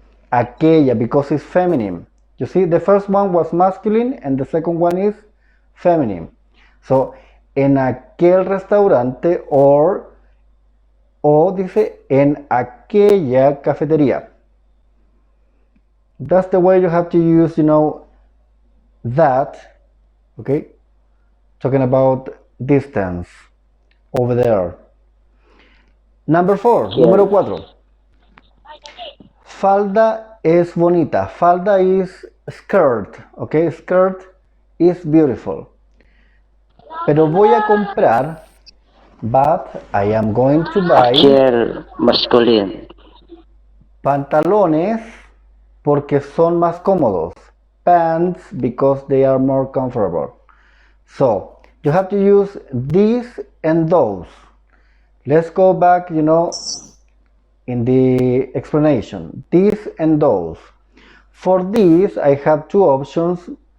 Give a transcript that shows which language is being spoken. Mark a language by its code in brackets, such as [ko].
[en] aquella, because it's feminine. You see, the first one was masculine and the second one is feminine. [es] So, en aquel restaurante o dice en aquella cafetería. [en] That's the way you have to use, that, okay? Talking about distance over there. Number 4, [es] número 4. Falda es bonita. [en] Falda is skirt, okay? Skirt is beautiful. [es] Pero voy a comprar, [en] but I am going to buy [es] Aquel masculino. pantalones porque son más cómodos. [en] Pants because they are more comfortable. So, you have to use these and those. Let's go back, in the explanation. These and those. For these, I have two options.